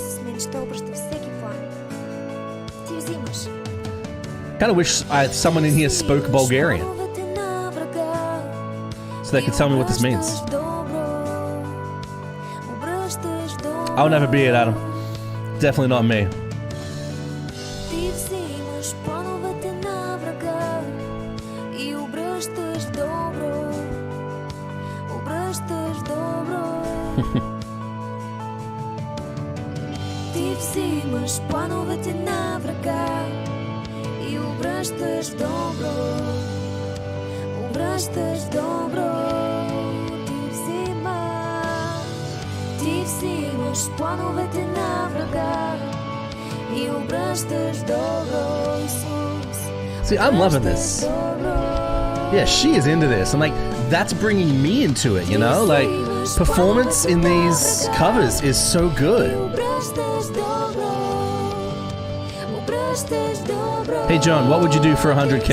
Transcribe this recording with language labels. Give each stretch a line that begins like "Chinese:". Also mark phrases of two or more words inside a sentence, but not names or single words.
English: Kind of wish someone in here spoke Bulgarian, so they could tell me what this means. I'll never be it, Adam. Definitely not me.
Bulgarian: Ти взимаш плановете на врага и обръщаш добро. Обръщаш добро. Ти взимаш плановете на врага и обръщаш добро, Исус.
English: See, I'm loving this. Yeah, she is into this. And like, that's bringing me into it, you know? Like, performance in these covers is so good. Hey, John, what would you do for 100K?